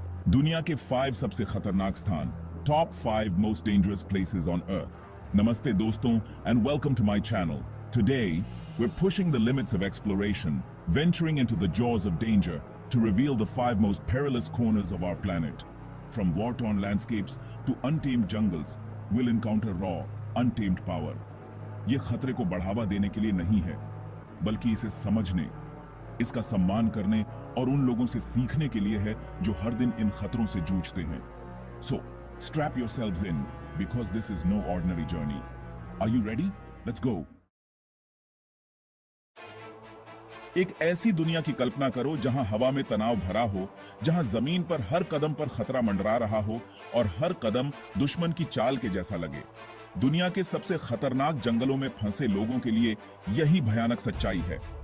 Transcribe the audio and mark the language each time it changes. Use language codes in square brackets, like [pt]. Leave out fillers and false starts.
[hi] दुनिया के 5 सबसे खतरनाक स्थान, top 5 [en] most dangerous places on earth. Namaste दोस्तों and welcome to my channel. Today, we're pushing the limits of exploration, venturing into the jaws of danger to reveal the 5 most perilous corners of our planet. From war-torn landscapes to untamed jungles, we'll encounter raw, untamed power. [hi] ये खतरे को बढ़ावा देने के लिए नहीं है, बल्कि इसे समझने, इसका सम्मान करने और उन लोगों से सीखने के लिए है जो हर दिन इन खतरों से जूझते हैं। [en] So, strap yourselves in because this is no ordinary journey. Are you ready? Let's go. [hi] एक ऐसी दुनिया की कल्पना करो जहां हवा में तनाव भरा हो, जहां जमीन पर हर कदम पर खतरा मंडरा रहा हो और हर कदम दुश्मन की चाल के जैसा लगे। दुनिया के सबसे खतरनाक जंगलों में फंसे लोगों के लिए यही भयानक सच्चाई है।